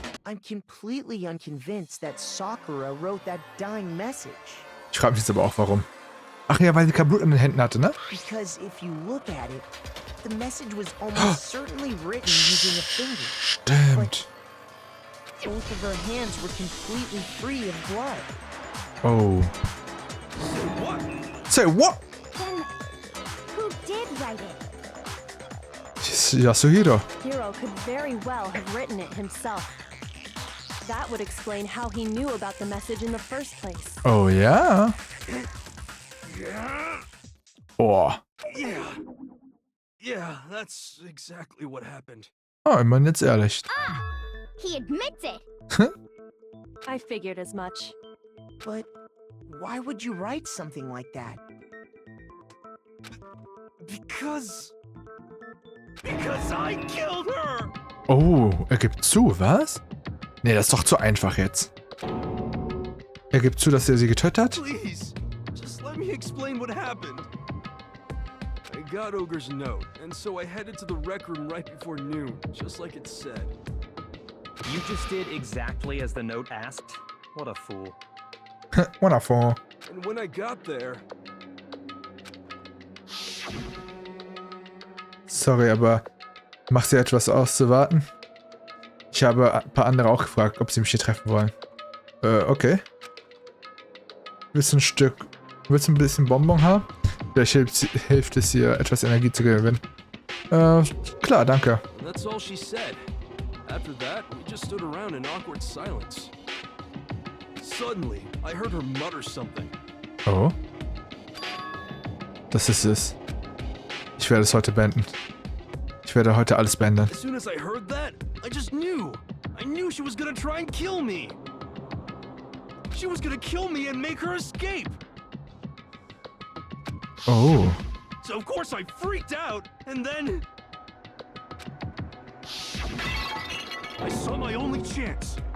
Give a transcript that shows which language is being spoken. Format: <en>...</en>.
<en>I'm completely unconvinced that Sakura wrote that dying message.</en> <de>Ich frage mich jetzt aber auch, warum. Ach ja, weil sie kein Blut an den Händen hatte, ne?</de> <en>Because if you look at it, the message was almost certainly written using a finger.</en> <de>Stimmt.</de> <en>Both of her hands were completely free of blood. Oh. Say what? Then, who did write it? Yasuhiro. Hiro could very well have written it himself. That would explain how he knew about the message in the first place.</en> <de>Oh ja? Oh.</de> <en>Yeah, that's exactly what happened.</en> <de>Oh, immerhin jetzt ehrlich.</de> <en>He admits it. I figured as much. But why would you write something like that? Because I killed her!</en> <de>Oh, er gibt zu, was? Nee, das ist doch zu einfach jetzt. Er gibt zu, dass er sie getötet hat?</de> <en>Please, just let me explain what happened. I got Ogre's note, and so I headed to the rec room right before noon, just like it said. You just did exactly as the note asked? What a fool. Wonderful. And when I got there,</en> <de>Sorry, aber macht dir etwas aus zu warten? Ich habe ein paar andere auch gefragt, ob sie mich hier treffen wollen. Okay. Willst du ein bisschen Bonbon haben? Vielleicht hilft es ihr, etwas Energie zu gewinnen. Klar, danke.</de> <en>that's all she said. After that, we just stood around in awkward silence. Suddenly, I heard her mutter something.</en> <de>Oh. Das ist es. Ich werde es heute beenden. Ich werde heute alles beenden.</de> <en>As soon as I heard that, I just knew. I knew she was gonna try and kill me. She was gonna kill me and make her escape. Oh. So of course I freaked out, and then I saw my only chance.</en>